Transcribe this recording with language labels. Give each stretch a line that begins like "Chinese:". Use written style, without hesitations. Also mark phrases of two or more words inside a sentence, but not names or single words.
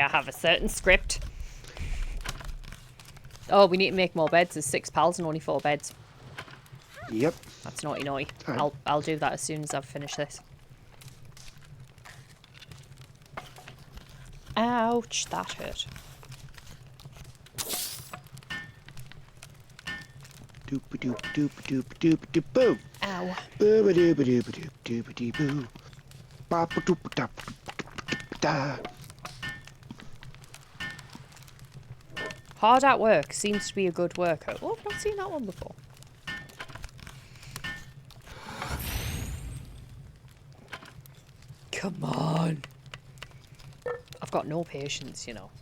English: I have a certain script. Oh, we need to make more beds. There's 6 pals and only 4 beds. Yep. That's naughty naughty. Alright. I'll do that as soon as I've finished this. Ouch, that hurt. Doop doop doop doop doop doop boo. Ow. Boo doop doop doop doop doop boo. Ba ba doop doop da. Hard at work seems to be a good worker. Oh, I've not seen that one before. Come on. I've got no patience, you know.